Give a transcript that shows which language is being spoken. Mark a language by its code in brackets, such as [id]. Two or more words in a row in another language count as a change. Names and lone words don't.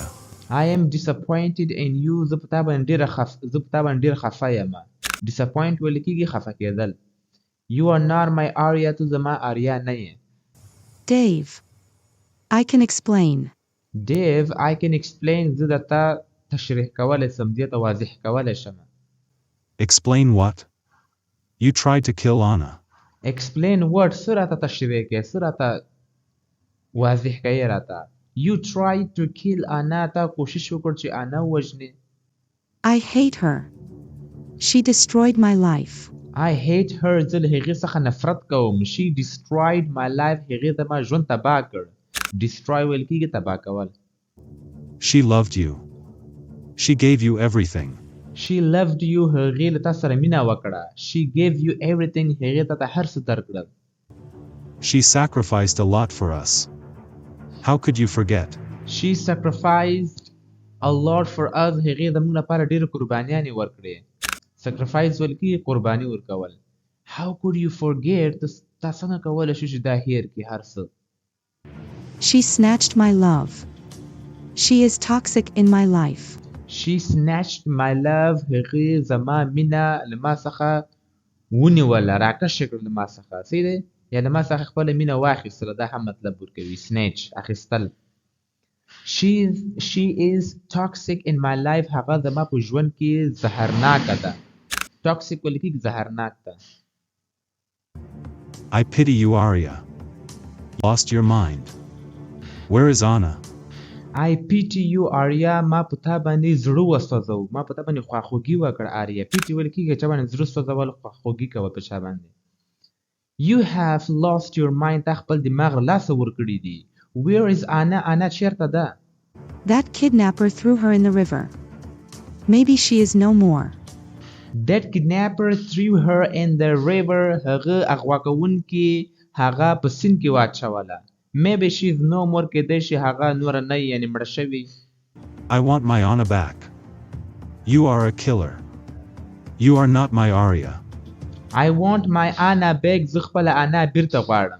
[en] I am disappointed in you. [ps] زه په تا باندې ډېر خفه یم. disappoint ویل کېږي خفه کېدل. [en] You are not my Arya. [ps] تو زما آریا نه یې. [en] Dave, I can explain. Dave, I can explain. [ps] زه درته تشریح کولی شم. دې ته واضح کولی شم. [en] Explain what? You tried to kill Anna. Explain what? [ps] څه راته تشریح کوې؟ څه راته واضح کوې راته؟ [en] You tried to kill Anna. [ps] تا کوشش وکړ چې انا ووژنې. [en] I hate her. She destroyed my life. I hate her. [ps] زه له هغې څخه نفرت کوم. [en] She destroyed my life. [ps] هغې ته ما ژوند تباه کړ. Destroy ویل کېږي تباه کول. [en] She loved you. She gave you everything. She loved you. [ps] هغې له تا سره مینه وکړه. [en] She gave you everything. [ps] هغې ته هر څه درکړل. [en] She sacrificed a lot for us. How could you forget? She sacrificed a lot for us. [ps] هغې زموږ لپاره ډېرې قربانیانې ورکړې. sacrifice ویل کېږي قرباني ورکول. [en] How could you forget? [ps] تا څنګه کولی شو چې دا هیر کړې هر څه. [en] She snatched my love. She is toxic in my life. She snatched my love. [ps] هغې زما مینه له ما څخه ونیوله. راکشه کړه له ما څخه. صحیح دی؟ یا له ما څخه خپله مینه واخیستله. دا هم مطلب ورکوي. snatch اخیستل. [en] She is toxic in my life. [ps] هغه زما په ژوند کې زهرناکه ده. toxic ویل کېږي زهرناک ده. [en] I pity you, Arya. Lost your mind. Where is Anna? I pity you, Arya. [ps] ما په تا باندې زړه وسوځو. ما په تا باندې خواخوږي وکړه آریا. pity ویل کېږي چا باندې زړه سوځول خواخوږي کوه په چا باندې. [en] You have lost your mind. [ps] تا خپل دماغ له لاسه ورکړی دی. [en] Where is Anna? Anna [ps] چیرته ده؟ [en] That kidnapper threw her in the river. Maybe she is no more. That kidnapper threw her in the river. [ps] هغه اغوا کوونکي هغه په سیند کې واچوله. [en] Maybe she is no more. [ps] کېدای شي هغه نور نه یعنې مړه شوې. [en] I want my Anna back. You are a killer. You are not my Arya. I want my Anna back. [ps] زه خپله انا بیرته غواړم.